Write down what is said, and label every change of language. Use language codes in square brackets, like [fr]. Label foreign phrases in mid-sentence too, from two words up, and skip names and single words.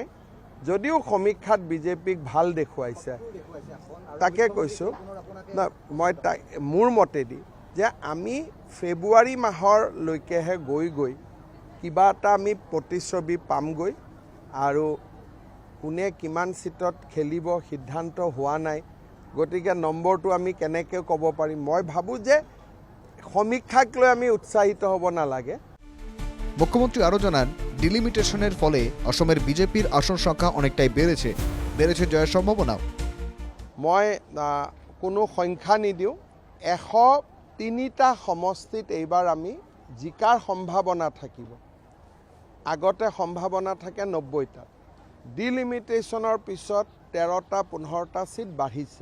[as] যদিও সমীক্ষাত বিজেপিক ভাল দেখুৱাইছে, তাকে কৈছোঁ না, মই মোৰ মতেদি যে আমি ফেব্ৰুৱাৰী মাহলৈকেহে গৈ কিবা এটা আমি প্ৰতিচ্ছবি পামগৈ, আৰু কোনে কিমান চিটত খেলিব সিদ্ধান্ত হোৱা নাই। গতিকে নম্বৰটো আমি কেনেকৈ ক'ব পাৰিম। মই ভাবোঁ যে সমীক্ষাক লৈ আমি উৎসাহিত হ'ব নালাগে। [bn] মুখ্যমন্ত্রী আরও জানান, ডিলিমিটেশনের ফলে অসমের বিজেপির আসন সংখ্যা অনেকটাই বেড়েছে জয়ের সম্ভাবনাও। [as] মই কোনো সংখ্যা নিদিওঁ, 103টা সমষ্টিত এইবাৰ আমি জিকাৰ সম্ভাৱনা থাকিব। আগতে সম্ভাৱনা থাকে 90টা। ডিলিমিটেশ্যনৰ পিছত 13টা 15টা চিট বাঢ়িছে।